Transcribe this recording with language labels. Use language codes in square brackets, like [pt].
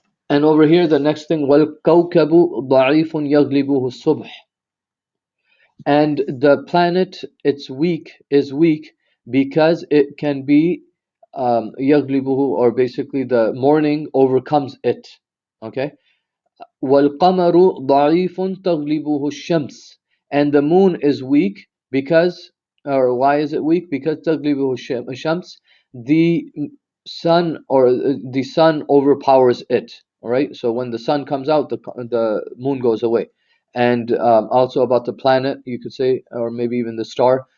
[en] And over here, the next thing, [ar] وَالْكَوْكَبُ ضَعِيفٌ يَغْلِبُهُ الصُّبْحِ. [en] And the planet, is weak because it can be yaglibuhu, or basically the morning overcomes it. [ar] Okay, وَالْقَمَرُ ضَعِيفٌ تَغْلِبُهُ الشَّمْسِ. [en] And the moon is weak because, or why is it weak? Because [ar] تَغْلِبُهُ الشَّمْسِ, [en] the sun, or the sun overpowers it. All right, so when the sun comes out, the moon goes away. And also about the planet, you could say, or maybe even the star.